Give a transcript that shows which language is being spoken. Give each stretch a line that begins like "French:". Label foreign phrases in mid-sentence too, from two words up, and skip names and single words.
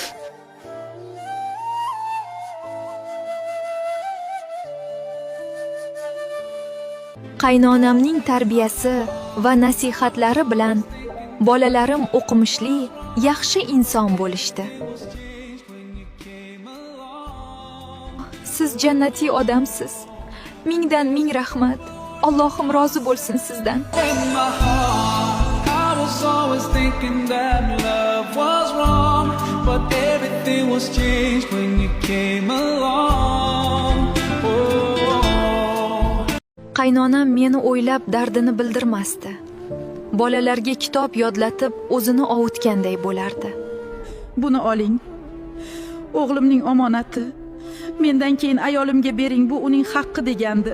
Uzbek: Qaynonamning tarbiyasi va nasihatlari bilan bolalarim o'qimishli, yaxshi inson bo'lishdi. Siz jannatiy odamsiz. Mingdan ming rahmat. Allohim rozi bo'lsin sizdan.
English: In my heart, I was always thinking that love was wrong, but everything was changed when you came along. Oh.
Uzbek: Qaynonam meni o'ylab dardini bildirmasdi. Bolalarga kitob yodlatib, o'zini ovutganday bo'lardi. Buni oling. O'g'limning omonati. Mendan keyin ayolimga bering, bu uning haqqi degandi.